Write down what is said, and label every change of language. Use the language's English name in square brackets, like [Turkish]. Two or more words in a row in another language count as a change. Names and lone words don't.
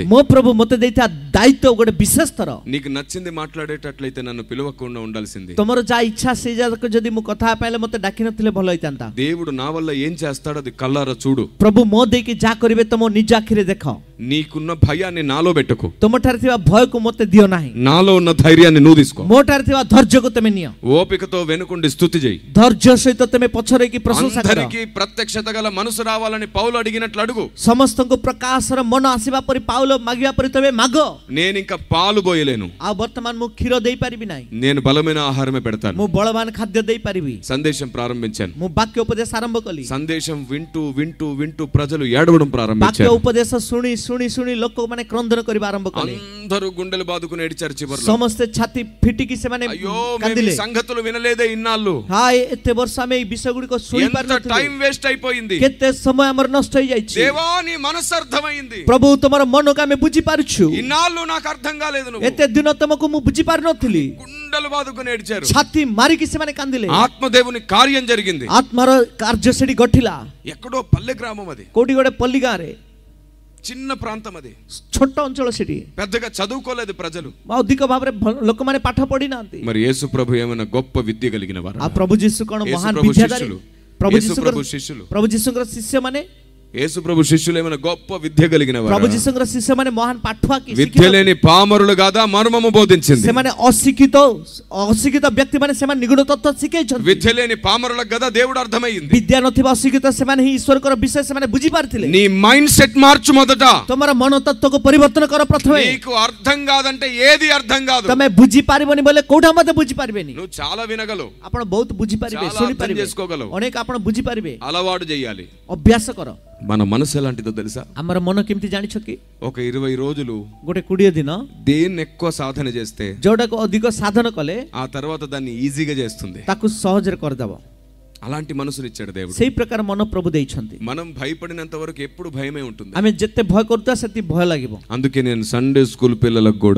[Odia] ମୋ ପ୍ରଭୁ ମତେ ଦେଇଥିବା ଦାୟିତ୍ୱ ଗୋଟେ ବିଶେଷତର, [Telugu] నీకు నచ్చింది మాట్లాడేటట్లయితే నన్ను పిలవకుండా ఉండాల్సింది. [Odia] ତମର ଯାହା ଇଚ୍ଛା ସେଇ ଯାକ ଯଦି ମୁଁ କଥା ହେବା ପାଇଁ ମତେ ଡାକି ନଥିଲେ ଭଲ ହେଇଥାନ୍ତା। [Telugu] దేవుడు నా వల్ల ఏం చేస్తాడో అది కళ్ళారా చూడు. [Odia] ପ୍ରଭୁ ମୋ ଦେଇକି ଯାହା କରିବେ ତମ ନିଜ ଆଖିରେ ଦେଖ। [Telugu] నీకున్న భయాన్ని నాలో పెట్టుకో, [Odia] ତମ ଠାରେ ଥିବା ଭୟକୁ ମତେ ଦିଅ ନାହିଁ, [Telugu] నాలో ఉన్న ధైర్యాన్ని నువ్వు తీసుకో. [Odia] ମୋ ଠାରେ ଥିବା ଧୈର୍ଯ୍ୟକୁ ତମେ ନିଅ, [Telugu] ఓపికతో వెనుకుండి స్తుతి చేయి. [Odia] ଧୈର୍ଯ୍ୟ ସହିତ ତମେ ପଛରେ କି ପ୍ରଶଂସା କର। [Telugu] అందరికీ ప్రత్యక్షత గల మనసు రావాలని పౌలు అడిగినట్లు అడుగు. [Odia] ସମସ୍ତଙ୍କୁ ପ୍ରକାଶର ମନ ଆସିବା ପରି ପାଉଲ ମାଗିବା ପରି ତମେ ମାଗ। [Telugu] నేను ఇంకా పాలు పోయలేను, [Odia] ଆଉ ବର୍ତ୍ତମାନ ମୁଁ କ୍ଷୀର ଦେଇପାରିବି ନାହିଁ, [Telugu] నేను బలమైన ఆహారమే పెడతాను. [Odia] ମୁଁ ବଳବାନ ଖାଦ୍ୟ ଦେଇପାରିବି। [Telugu] సందేశం ప్రారంభించాను. [Odia] ମୁଁ ବାକ୍ୟ ଉପଦେଶ ଆରମ୍ଭ କଲି, [Telugu] సందేశం వింటూ వింటూ వింటూ ప్రజలు ఏడవడం [Odia] ବାକ୍ୟ [Telugu] ప్రారంభించారు. [Odia] ଉପଦେଶ ଶୁଣି ଶୁଣି ଶୁଣି ଲୋକମାନେ କ୍ରନ୍ଦନ କରିବା ଆରମ୍ଭ କଲେ, [Telugu] అందరూ గుండెలు బాదుకుని ఏడిచారు. చివరిలో [Odia] ସମସ୍ତେ ଛାତି ଫିଟିକି ସେମାନେ [Telugu] అయ్యో మేము [Odia] କାନ୍ଦିଲେ, [Telugu] ఈ సంగతులు వినలేదే ఇన్నాళ్ళు, [Odia] ହାୟ ఎତେ ବର୍ଷ ଆମେ ଏଇ ବିଷୟ ଗୁଡ଼ିକ ଶୁଣି [Telugu] ఎంత [Odia] ପାରିନଥିଲୁ, [English] time waste [Telugu] అయిపోయింది. [Odia] କେତେ ସମୟ ଆମର ନଷ୍ଟ ହେଇଯାଇଛି। [Telugu] దేవా నీ మనసు అర్థమైంది, [Odia] ପ୍ରଭୁ ତମର ମନକୁ ଆମେ ବୁଝିପାରୁଛୁ, [Telugu] ఇన్నాళ్ళు నాకు అర్థం కాలేదు. నువ్వు [Odia] ଏତେ ଦିନ ତମକୁ ମୁଁ ବୁଝିପାରିନଥିଲି। [Telugu] గుండెలు బాదుకుని ఏడిచారు. [Odia] ଛାତି ମାରିକି ସେମାନେ କାନ୍ଦିଲେ, [Telugu] ఆత్మదేవుని కార్యం జరిగింది. [Odia] ଆତ୍ମାର କାର୍ଯ୍ୟ ସେଠି ଘଟିଲା। [Telugu] ఎక్కడో పల్లె గ్రామం అది, [Odia] କୋଉଠି ଗୋଟେ ପଲ୍ଲୀ ଗାଁରେ, [Telugu] చిన్న ప్రాంతం అది, [Odia] ଛୋଟ ଅଞ୍ଚଳ ସେଠି, [Telugu] పెద్దగా చదువుకోలేదు ప్రజలు. [Odia] ଅଧିକ ଭାବରେ ଲୋକମାନେ ପାଠ ପଢିନାହାନ୍ତି। [Telugu] మరి యేసు ప్రభు ఏమైనా గొప్ప విద్య కలిగిన వారు? [Odia] ଆଉ ପ୍ରଭୁ ଯୀଶୁ କଣ [Telugu] యేసు [Odia] ମହାନ [Telugu] ప్రభు [Odia] ବିଦ୍ୟାଦାରୀ? [Telugu] శిష్యులు, [Odia] ପ୍ରଭୁ [Telugu] యేసు [Odia] ଯୀଶୁଙ୍କର [Telugu] ప్రభు శిష్యులు, [Odia] ପ୍ରଭୁ ଯୀଶୁଙ୍କର ଶିଷ୍ୟମାନେ, [Telugu] యేసు ప్రభు శిష్యులు ఏమైనా గొప్ప విద్య కలిగిన వారు? [Odia] ପ୍ରଭୁ ଯୀଶୁଙ୍କର ଶିଷ୍ୟମାନେ ମହାନ ପାଠୁଆ କି [Telugu] విద్య లేని పామరులు కాదా మర్మము బోధించింది. [Odia] ସେମାନେ ଅଶିକ୍ଷିତ ବ୍ୟକ୍ତି ମାନେ ସେମାନେ ନିଗୁଡ ତତ୍ତ୍ୱ ଶିଖେଇଛନ୍ତି। [Telugu] విద్య లేని పామరులకు కదా దేవుడు అర్థమైంది. [Odia] ବିଦ୍ୟା ନଥିବା ଅଶିକ୍ଷିତ ସେମାନେ ହିଁ ଈଶ୍ୱରଙ୍କର ବିଷୟ ସେମାନେ ବୁଝିପାରିଥିଲେ। [Telugu] నీ [English] mind set [Telugu] మార్చు మొదట. [Odia] ତମର ମନ ତତ୍ତ୍ୱକୁ ପରିବର୍ତ୍ତନ କର ପ୍ରଥମେ। [Telugu] నీకు అర్థం కాదంటే ఏది అర్థం కాదు. [Odia] ତମେ ବୁଝିପାରିବନି ବୋଲେ କୋଉଟା ମଧ୍ୟ ବୁଝିପାରିବେନି। [Telugu] నువ్వు చాలా వినగలవు, [Odia] ଆପଣ ବହୁତ ବୁଝିପାରିବେ, [Telugu] చాలా [Odia] ଶୁଣିପାରିବେ, [Telugu] అర్థం చేసుకోగలవు. [Odia] ଅନେକ ଆପଣ ବୁଝିପାରିବେ। [Telugu] అలవాటు చేయాలి. [Odia] ଅଭ୍ୟାସ କର। [Telugu] మన మనసు ఎలాంటిదో తెలుసా? [Odia] ଆମର ମନ କେମିତି ଜାଣିଛ କି? [Telugu] ఒక 20 రోజులు [Odia] ଗୋଟେ 20 ଦିନ [Telugu] దేన్ని ఎక్కువ సాధన చేస్తే [Odia] ଯୋଉଟାକୁ ଅଧିକ ସାଧନ କଲେ [Telugu] ఆ తర్వాత దాన్ని ఈజీగా చేస్తుంది. [Odia] ତାକୁ ସହଜରେ କରିଦେବ। [Telugu] అలాంటి మనసునిచ్చాడు దేవుడు. [Odia] ସେଇ ପ୍ରକାର ମନ ପ୍ରଭୁ ଦେଇଛନ୍ତି। [Telugu] మనం భయపడినంత వరకు ఎప్పుడు భయమే ఉంటుంది. [Odia] ଆମେ ଯେତେ ଭୟ କରୁଥିବା ସେତେ ଭୟ ଲାଗିବ। [Telugu] అందుకే నేను [English] Sunday school [Telugu] పిల్లలకు కూడా